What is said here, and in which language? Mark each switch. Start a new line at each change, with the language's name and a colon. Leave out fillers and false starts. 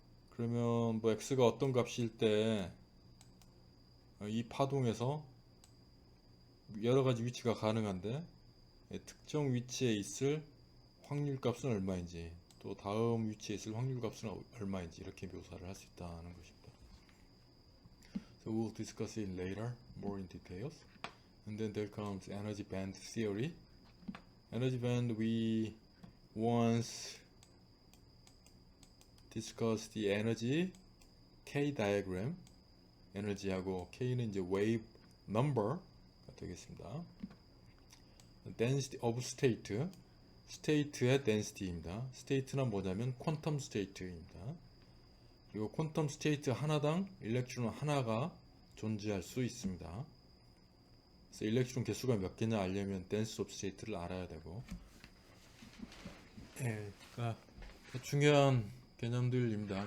Korean: 그러면 뭐 x가 어떤 값일 때 이 파동에서 여러 가지 위치가 가능한데, 특정 위치에 있을 확률 값은 얼마인지, 또 다음 위치에 있을 확률 값은 얼마인지 이렇게 묘사를 할 수 있다는 것입니다.
English: So we'll discuss it later more in details. And then there comes energy band theory. Energy band, we once discussed the energy K diagram.
Korean: 에너지하고 K는 이제 wave number가 되겠습니다. density of state, state의 density입니다. state는 뭐냐면 퀀텀 state입니다. 그리고 퀀텀 state 하나당 일렉트론 하나가 존재할 수 있습니다. 그래서 일렉트론 개수가 몇 개냐 알려면 density of state를 알아야 되고, 그러니까 중요한 개념들입니다.